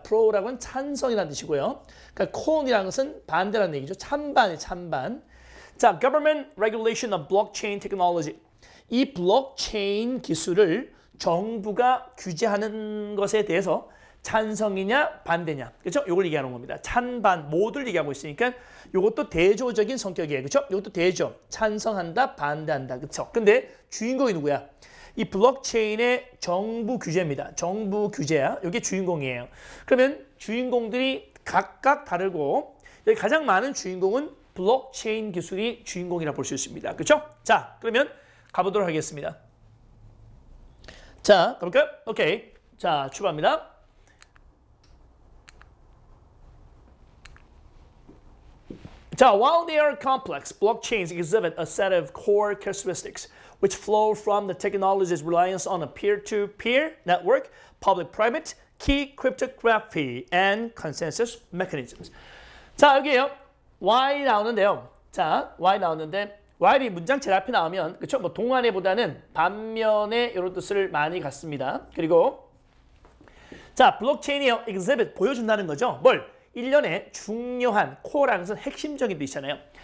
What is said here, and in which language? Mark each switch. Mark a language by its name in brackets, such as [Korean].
[Korean] pro라고 하는 찬성이라는 뜻이고요. 그러니까 con이라는 것은 반대라는 얘기죠. 찬반이 찬반. [English] 자, government regulation of blockchain technology. [Korean] 이 블록체인 기술을 정부가 규제하는 것에 대해서 찬성이냐 반대냐, 그렇죠? 이걸 얘기하는 겁니다. 찬반 모두를 얘기하고 있으니까 이것도 대조적인 성격이에요, 그렇죠? 이것도 대조, 찬성한다, 반대한다, 그렇죠? 근데 주인공이 누구야? 이 블록체인의 정부 규제입니다. 정부 규제야. 이게 주인공이에요. 그러면 주인공들이 각각 다르고 여기 가장 많은 주인공은 블록체인 기술이 주인공이라 볼 수 있습니다, 그렇죠? 자, 그러면 가보도록 하겠습니다. 자, 가볼까요? 오케이. 자, 출발합니다. [English] 자, while they are complex, blockchains exhibit a set of core characteristics which flow from the technology's reliance on a peer-to-peer network, public-private, key cryptography, and consensus mechanisms. [Korean] 자, 여기에요. while 나오는데요. 자, while 나오는데 while이 문장 제일 앞에 나오면, 그렇죠? 뭐 동안에보다는 반면에 이런 뜻을 많이 갖습니다. 그리고 자, 블록체인이요. exhibit 보여준다는 거죠. 뭘? 일련의 중요한 코어라는 것은 핵심적인 뜻이잖아요.